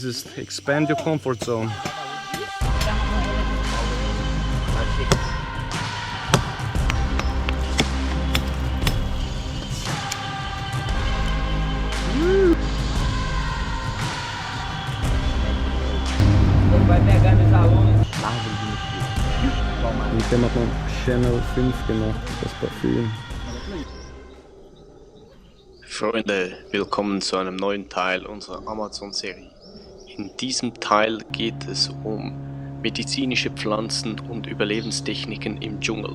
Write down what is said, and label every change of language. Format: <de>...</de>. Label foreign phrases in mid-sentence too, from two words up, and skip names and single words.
<en>Just expand your comfort zone.</en> <pt>Vai pegar meus alunos.</pt> <de>Und dem hat man Channel 5 gemacht, das Parfüm. Freunde, willkommen zu einem neuen Teil unserer Amazon-Serie. In diesem Teil geht es um medizinische Pflanzen und Überlebenstechniken im Dschungel.</de>